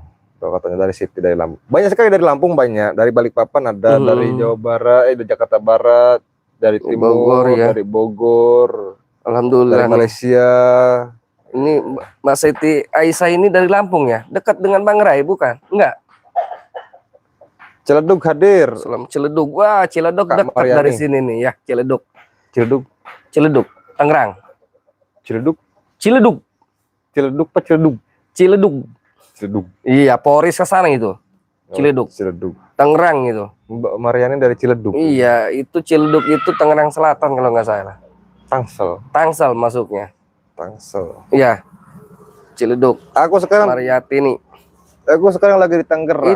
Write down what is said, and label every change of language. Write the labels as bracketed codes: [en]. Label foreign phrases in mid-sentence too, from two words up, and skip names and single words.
[id] Tuh, katanya dari Siti dari Lampung. Banyak sekali dari Lampung, banyak. Dari Balikpapan ada, dari Jawa Barat, dari Jakarta Barat, dari timur, Bogor, ya. dari Bogor, Alhamdulillah. dari nih. Malaysia. Ini Mbak Siti Aisyah ini dari Lampung ya? Dekat dengan Bang Rai bukan? Enggak. Ciledug hadir. Selam Ciledug. Wah, Ciledug Kak dekat Mariani. dari sini nih ya, Ciledug. Ciledug. Ciledug, Tangerang. Ciledug. Ciledug. Ciledug apa Ciledug? Ciledug. Ciledug. Iya, Polres ke sana itu. Ciledug. Ciledug. Tangerang itu. Mbak Mariani dari Ciledug. Iya, itu Ciledug itu Tangerang Selatan kalau nggak salah. Tangsel. Tangsel masuknya. Tangsel. Iya. Ciledug. Aku sekarang Mariatini. lagi di Tangerang.